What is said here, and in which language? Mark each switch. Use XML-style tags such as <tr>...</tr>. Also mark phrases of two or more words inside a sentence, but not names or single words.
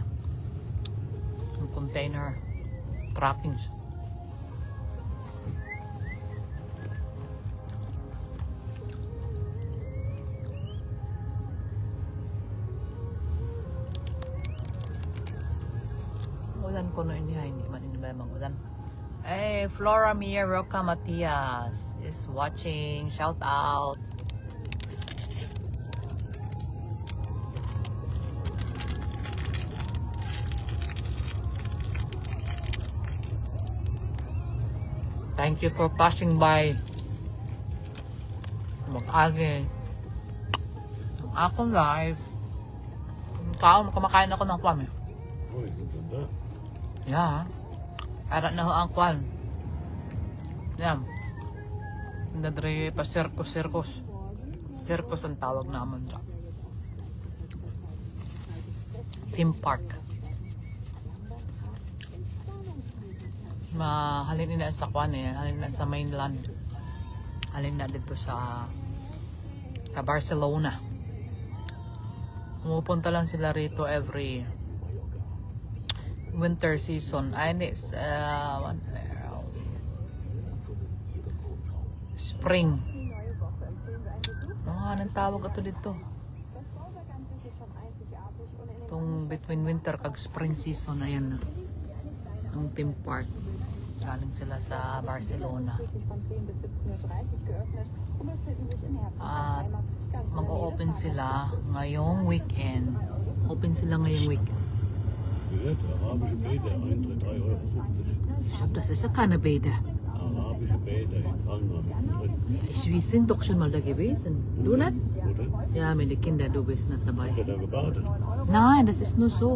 <tl>Yung</tl> <en>container trappings.</en> <hil>Ulan ko no ini hindi man ini ba mag-ulan.</hil> <en>Hey, Flora Mia Roca Matias is watching. Shout out. Thank you for passing by.</en> <tl>Mag-agi. Ako live. Kumakain ako ng kwan eh.</tl> <de>Oh, die sind schon da.</de> <en>Yeah.</en> <hil>Ara na ho ang kwan.</hil> <tl>Yan. Nadre pa circus. Circus ang tawag naman dyan.</tl> <en>Theme park.</en> <hil>Halin na sa kwan eh. Halin na sa mainland. Halin na dito sa Barcelona.</hil> <tl>Pumupunta lang sila rito</tl> <en>every winter season. And it's spring.</en> <tl>Anong tawag ito dito?</tl> <hil>Itong</hil> <en>between winter</en> <hil>kag</hil> <en>spring season.</en> <tl>Ayan na. Ang</tl> <en>theme park.</en> <tl>Galing sila sa Barcelona. At mag-o-open sila ngayong weekend. Open sila ngayong weekend.</tl> <de>Es wird arabische Bäder, Eintritt 3,50 €. Schau, das ist ja keine Bäder. Arabische Bäder in Palma. Wir sind doch schon mal da gewesen. Du nicht? Oder? Ja, mit den Kindern, du bist nicht dabei. Hat er da gebadet? Nein, das ist nur so.</de>